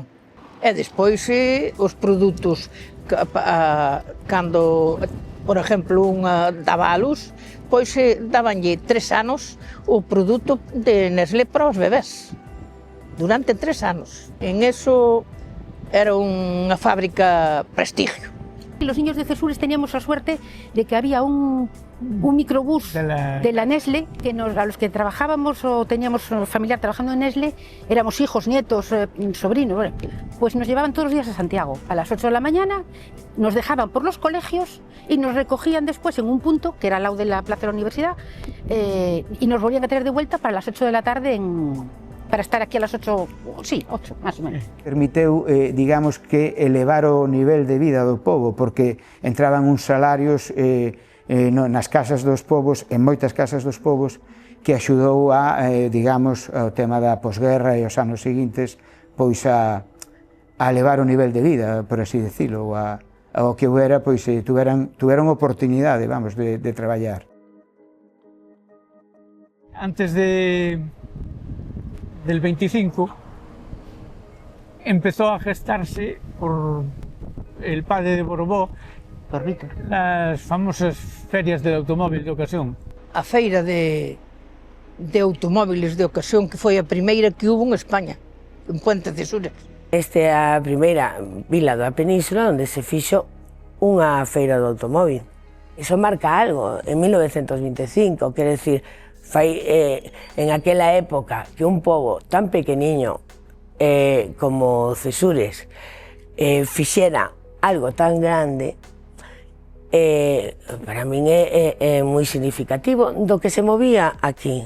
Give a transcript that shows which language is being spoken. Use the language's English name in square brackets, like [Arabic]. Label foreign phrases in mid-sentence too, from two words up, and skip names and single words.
[Galician] E despois os produtos, cando, por exemplo, unha daba a luz, pois dabanlle 3 anos o produto de Nestlé para os bebés. Durante 3 anos. [Spanish] En eso [Galician] era unha fábrica prestigio. [Spanish] Los niños de Cesures teníamos la suerte de que había un microbús de la Nestlé, que a los que trabajábamos o teníamos familiar trabajando en Nestlé, éramos hijos, nietos, sobrinos, pues nos llevaban todos los días a Santiago. A las 8 de la mañana nos dejaban por los colegios y nos recogían después en un punto, que era al lado de la plaza de la universidad, y nos volvían a traer de vuelta para las 8 de la tarde para estar aquí a las 8, sí, 8, [Galician] máis ou menos. Permiteu, digamos, que elevar o nivel de vida do pobo, porque entraban uns salarios nas casas dos povos, en moitas casas dos povos, que axudou a, digamos, ao tema da posguerra e os anos seguintes, pois a elevar o nivel de vida, [Spanish] por así decirlo, [Galician] ao que houbera, pois tuveran oportunidade, vamos, de traballar. [Spanish] Antes del 25 empezó a gestarse por el padre de Borbó las famosas ferias del automóvil de ocasión. [Galician] A feira de [Spanish] automóviles de ocasión, [Galician] que foi a primeira que hubo en España, en Puente Cesures. Esta é a primeira vila da península onde se fixo unha feira do automóvil. Iso marca algo, en 1925, quer decir, fai en aquela época que un pobo tan pequeniño como Cesures fixera algo tan grande, para min é moi significativo do que se movía aquí.